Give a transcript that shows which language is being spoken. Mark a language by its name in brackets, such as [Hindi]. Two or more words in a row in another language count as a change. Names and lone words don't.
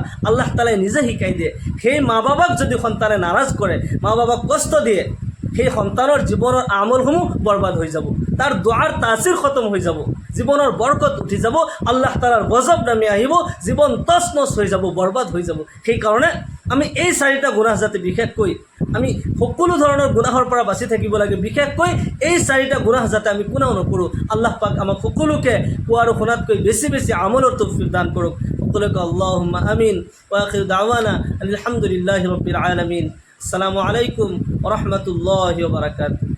[Assamese] আল্লাহ তাআলাই নিজে শিকাই দিয়ে, সেই মা বাবাক যদি সন্তানে নাৰাজ কৰে, মা বাবাক কষ্ট দিয়ে, সেই সন্তানৰ জীৱনৰ আমলসমূহ বৰবাদ হৈ যাব, তাৰ দোৱাৰ তাচিৰ খতম হৈ যাব, জীৱনৰ বৰকত উঠি যাব, আল্লাহ তাআলাৰ গজব নামি আহিব, জীৱন তছনছ হৈ যাব, বৰবাদ হৈ যাব। সেইকাৰণে আমি এই 4টা গুনাহ যাতে বিশেষকৈ আমি সকলো ধৰণৰ গুনাহৰ পৰা বাচি থাকিব লাগে, বিশেষকৈ এই 4টা গুনাহ যাতে আমি কোনেও নকৰোঁ। আল্লাহ পাক আমাক সকলোকে কোৱা আৰু শুনাতকৈ বেছি বেছি আমলৰ তৌফিক দান কৰক। [Arabic] সকলোকে اللهم آمين. وآخر دعوانا الحمد لله رب العالمين. السلام عليكم ورحمة الله وبركاته.